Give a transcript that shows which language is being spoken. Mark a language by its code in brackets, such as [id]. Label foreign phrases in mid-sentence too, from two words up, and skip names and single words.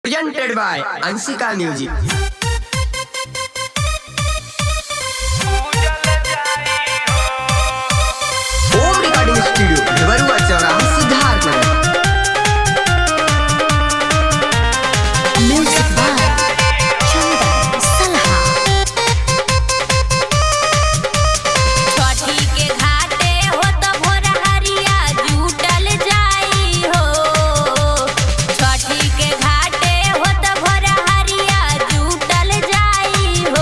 [en] Presented by Ansika Music. Home Recording Studio, Devarua Chowraha, Siddharthnagar. Music by Chandan Salha. [bho] छठी के घाटे हो तो भोर हरिया जुटल जाई हो। छठी के घाटे हो तो भोर हरिया जुटल जाई हो।